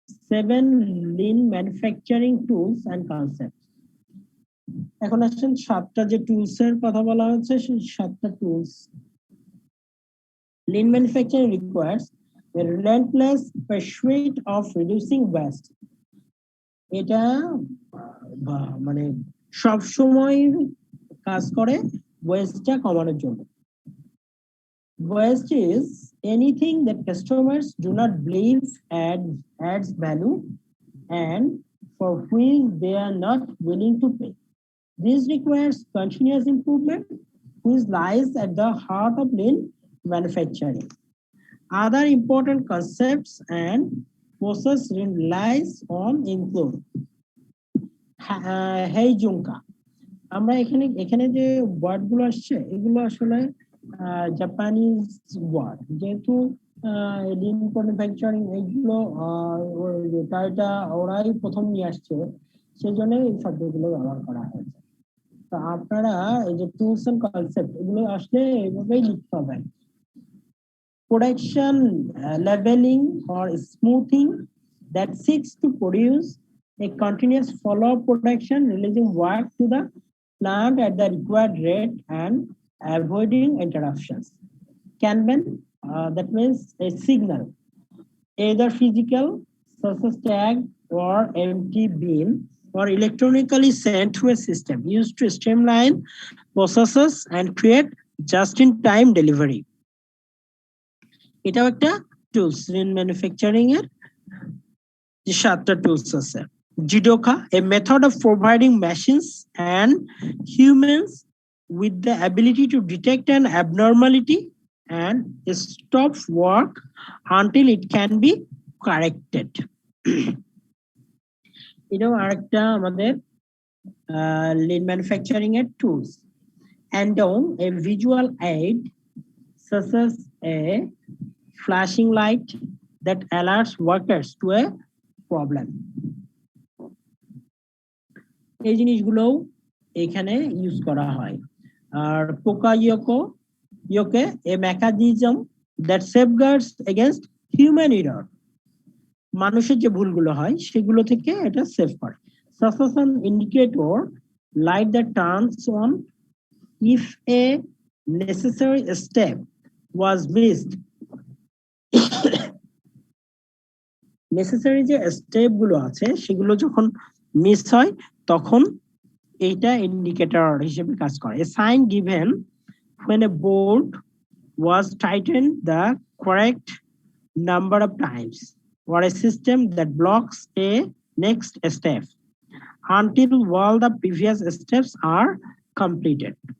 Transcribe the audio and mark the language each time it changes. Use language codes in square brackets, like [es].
[en] Seven lean manufacturing tools and concepts. [bn] এখন আসছেন 7টা যে টুলস এর কথা বলা হচ্ছে, সেই 7টা tools. [en] Lean manufacturing requires a relentless pursuit of reducing waste. [bn] এটা মানে সব সময় কাজ করে ওয়েস্টটা কমানোর জন্য। [en] Waste is anything that customers do not believe adds value and for which they are not willing to pay. This requires continuous improvement, which lies at the heart of lean manufacturing. Other important concepts and process relies on include heijunka. [bn] আমরা এখানে যে word গুলো আসছে এগুলো আসলে Japanese word, যেহেতু Lin manufacturing এইগুলো এটা ওরাই প্রথম নিয়ে আসছে, সেই জন্য এই শব্দগুলো ব্যবহার করা হয়েছে। তো আপনারা এই যে টুলস এন্ড কনসেপ্ট এগুলো আসলে এইভাবেই লিখতে হবে। [en] Production leveling or smoothing that seeks to produce a continuous follow-up production, releasing work to the plant at the required rate and avoiding interruptions. Kanban, that means a signal, either physical, such as tag or empty bin, or electronically sent through a system used to streamline processes and create just-in-time delivery. [bn] এটাও একটা tools, Lin manufacturing এর যে 7টা tools আছে। [en] Jidoka, a method of providing machines and humans with the ability to detect an abnormality and stop work until it can be corrected. [bn] এটাও আরেকটা আমাদের Lin manufacturing এর tools. [en] Andon, a visual aid such as a flashing light that alerts workers to a problem. [bn] এই জিনিসগুলোও এখানে use করা হয়। আর পোকায়োকে [en] a mechanism that safeguards against human error, [bn] মানুষের যে ভুলগুলো হয় সেগুলো থেকে এটা সেভ করে। [en] such as an indicator light that turns on if a necessary step was missed. [bn] Necessary যে স্টেপ গুলো আছে সেগুলো যখন মিস হয় তখন এইটা ইন্ডিকেটর হিসেবে কাজ করে। [en] A sign given when a bolt was tightened the correct number of times, or a system that blocks a next step until all the previous steps are completed.